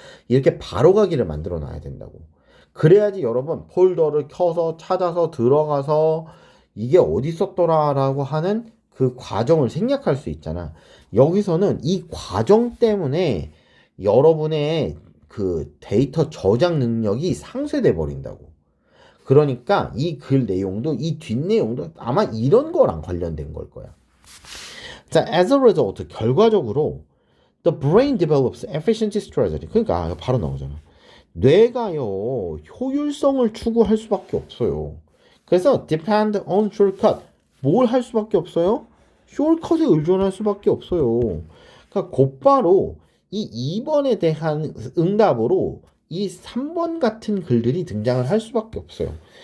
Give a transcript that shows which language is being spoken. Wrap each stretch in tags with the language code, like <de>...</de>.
<ko>이렇게 바로가기를 만들어 놔야 된다고. 그래야지 여러분 폴더를 켜서 찾아서 들어가서 이게 어디 있었더라 라고 하는 그 과정을 생략할 수 있잖아. 여기서는 이 과정 때문에 여러분의 그 데이터 저장 능력이 상쇄돼 버린다고. 그러니까 이 글 내용도 이 뒷내용도 아마 이런 거랑 관련된 걸 거야. 자,</ko> <en>as a result,</en> <ko>결과적으로</ko> <en>the brain develops efficiency strategy.</en> <ko>그러니까 바로 나오잖아. 뇌가요 효율성을 추구할 수밖에 없어요. 그래서</ko> <en>depend on shortcut.</en> <ko>뭘 할 수밖에 없어요? 숄컷에 의존할 수밖에 없어요. 그러니까 곧바로 이 2번에 대한 응답으로 이 3번 같은 글들이 등장을 할 수밖에 없어요.</ko>